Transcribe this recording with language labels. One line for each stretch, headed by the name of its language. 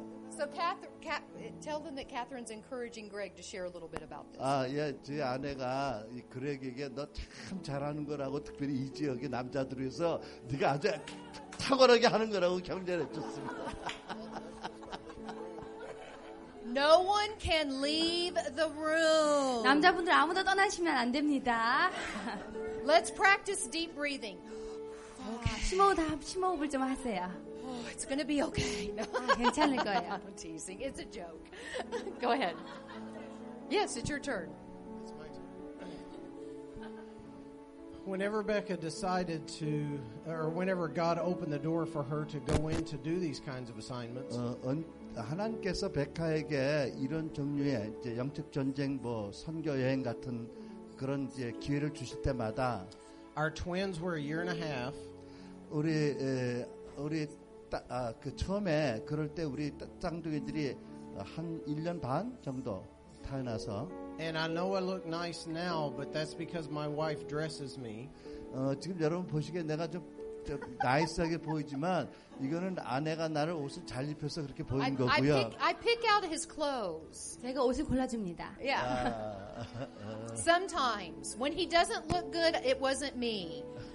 English: So tell them that Catherine's encouraging Greg to share a little bit about this.
Korean: 아, 예, 제 아내가 이 그렉에게 너 참 잘하는 거라고 특별히 이 지역의 남자들에서 네가 아주 탁월하게 하는 거라고 격려해 줬습니다.
English: No one can leave the room.
Korean: 남자분들 아무도 떠나시면 안 됩니다.
English: Let's practice deep breathing.
Korean: 심호흡을 좀 하세요.
English: Oh, it's going to be okay. No.
Korean: 괜찮을 거예요.
English: I'm teasing. It's a joke. Go ahead. Yes, it's your turn. It's my turn. Whenever Becca decided to, or whenever God opened the door for her to go in to do these kinds of assignments,
Korean: 하나님께서 베카에게 이런 종류의 이제 영적 전쟁, 뭐 선교 여행 같은 그런 이제 기회를 주실 때마다
English: our twins were a year and a half.
Korean: 우리 그 처음에 그럴 때 우리 쌍둥이들이 한 1년 반 정도 태어나서
English: And I know I look nice now, but that's because my wife dresses me.
Korean: 지금 여러분 보시기에 내가 좀 나이스하게 보이지만 이거는 아내가 나를 옷을 잘 입혀서 그렇게 보이는 거고요.
English: I pick out his clothes.
Korean: 제가 옷을 골라줍니다.
English: Yeah. Sometimes when he doesn't look good, it wasn't me.